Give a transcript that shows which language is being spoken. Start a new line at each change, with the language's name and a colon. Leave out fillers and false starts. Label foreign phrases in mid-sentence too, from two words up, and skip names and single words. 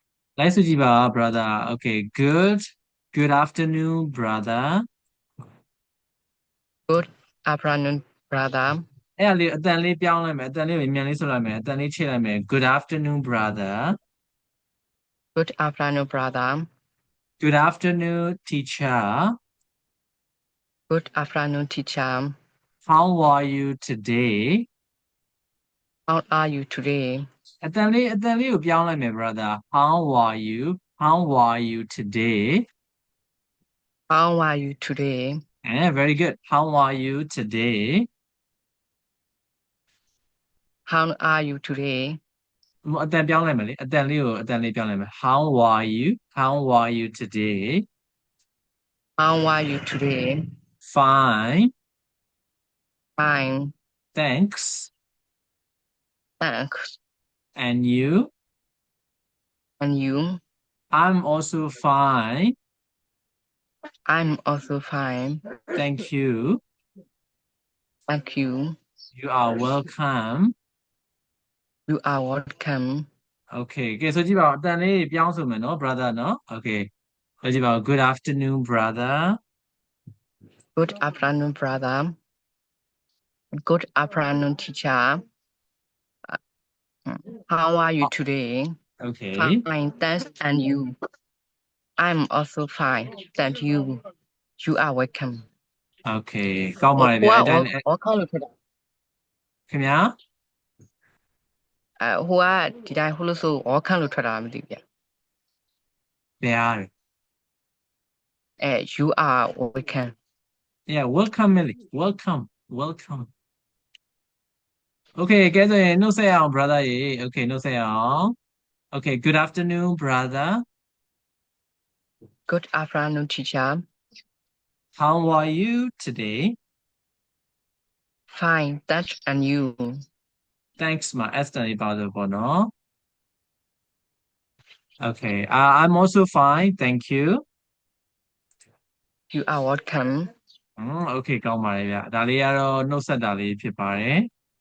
Burmese: လိုက်စုကြည့်ပါ
English: brother okay good afternoon brother Good afternoon, brother.
Burmese: အဲ့ဒါလေးအတန်လေးပြောင်းလိုက်မယ်အတန်လေးမြန်လေးဆိုလိုက်မယ်အတန်လေးချိန်လိုက်မယ်
English: good afternoon brother Good afternoon, brother. good afternoon teacher Good afternoon, teacher. how are you today How are you today?
Burmese: အတန်လေးကိုပြောင်းလိုက်မယ်
English: brother how are you today How are you today? very good how are you today How are you today?
Burmese: အတန်ပြောင်းလိုက်မယ်လေအတန်လေးပြောင်းလိုက်မယ်
English: how are you today How are you today? fine Fine. thanks Thanks. and you And you? I'm also fine I'm also fine. thank you Thank you. you are welcome You are welcome.
Burmese: okay ကဲဆိုကြည့်ပါဦးအတန်လေးပြောင်းဆိုမယ်နော် brother နော် okay ဆိုကြည့်ပါဦး
English: good afternoon brother Good afternoon, brother. Good afternoon, teacher. How are you today? okay Fine, thanks. And you? I'm also fine. Thank you. You are welcome.
Burmese: okay ကောင်းပါတယ်ဗျာအဲ့တိုင်း ဟိုကခေါ်လို့ထတာ ခင်ဗျာ ဟိုကဒီတိုင်းဟိုလို့ဆိုဩခန့်လို့ထွက်တာမသိဘူးဗျ ဗျာ
English: you are welcome yeah welcome Millie welcome okay
Burmese: ကဲဆိုရင်နှုတ်ဆက်ရအောင် brother ရေ okay နှုတ်ဆက်ရအောင်
English: okay good afternoon brother Good afternoon, teacher. how are you today Fine, thanks. And you? thanks
Burmese: မှာ Aston လေးပါလို့ပေါ့နော်
English: okay I'm also fine thank you You are welcome.
Burmese: okay ကောင်းပါတယ်ဗျဒါလေးကတော့နှုတ်ဆက်တာလေးဖြစ်ပါတယ်